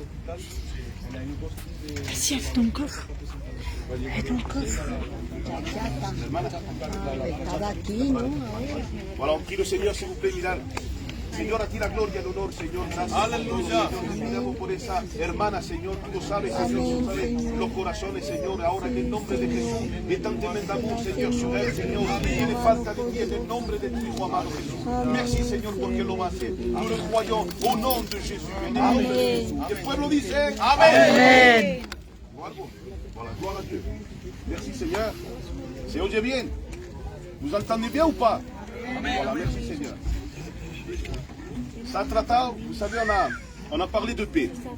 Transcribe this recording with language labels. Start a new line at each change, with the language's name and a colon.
French: Vas-y, avec ton coffre. Avec ton coffre.
Spanish: Estaba aquí, ¿no?
French: Voilà, on prie le Señor, s'il vous plaît, Milán.
Spanish: Señor, a ti la gloria, el honor, Señor. Gracias. Aleluya. Señor, por esa hermana, Señor. Tú lo sabes, Señor. Tú sabes los corazones, Señor. Ahora, en el nombre de Jesús, es tan tremendo amor, Señor,
French: sur elle,
Spanish: Señor. Tiene falta de ti en el nombre de tu Hijo amado Jesús. Merci, Señor, porque lo va a hacer.
French: Nous le croyons au nom de Jésus.
Spanish: En el nombre de Jesús. El pueblo dice Amén. Amen.
French: Voilà, gloire à Dieu. Merci, Seigneur.
Spanish: Se oye bien.
French: Vous entendez bien ou pas? Voilà, merci, Seigneur. Ça
Spanish: tratado,
French: vous savez, on a parlé de paix.